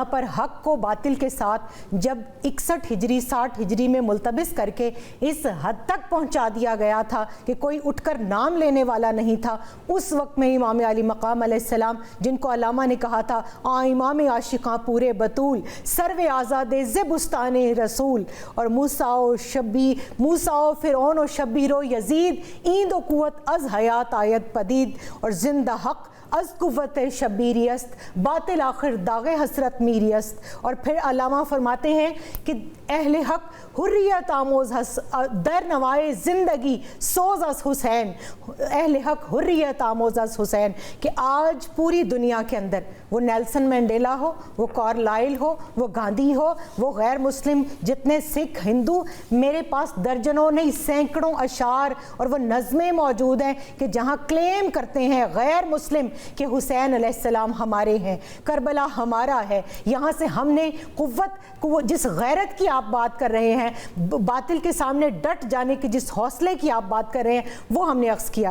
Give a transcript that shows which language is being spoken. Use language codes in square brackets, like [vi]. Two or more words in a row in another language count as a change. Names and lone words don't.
[ur] پر حق کو باطل کے ساتھ جب 61 ہجری 60 ہجری میں ملتبس کر کے اس حد تک پہنچا دیا گیا تھا کہ کوئی اٹھ کر نام لینے والا نہیں تھا، اس وقت میں امام علی مقام علیہ السلام، جن کو علامہ نے کہا تھا [fa] امام عاشقاں پورے بطول، سرو آزاد زبستان رسول، [ur] اور موسیٰ [fa] و فرعون و شبیر و یزید ایند و قوت از حیات آیت پدید، اور زندہ حق از قوت شبیری است، باطل آخر داغ حسرت میری است۔ [ur] اور پھر علامہ فرماتے ہیں کہ [fa] اہل حق حریت آموز در نوائے زندگی سوز از حسین، اہل حق حریت آموز از حسین، [ur] کہ آج پوری دنیا کے اندر وہ نیلسن مینڈیلا ہو، وہ کارلائل ہو، وہ گاندھی ہو، وہ غیر مسلم جتنے سکھ ہندو، میرے پاس درجنوں نہیں سینکڑوں اشعار اور وہ نظمیں موجود ہیں کہ جہاں کلیم کرتے ہیں غیر مسلم کہ حسین علیہ السلام ہمارے ہیں، کربلا ہمارا ہے، یہاں سے ہم نے قوت، جس غیرت کی آپ بات کر رہے ہیں، باطل کے سامنے ڈٹ جانے کی جس حوصلے کی آپ بات کر رہے ہیں، وہ ہم نے اخذ کیا۔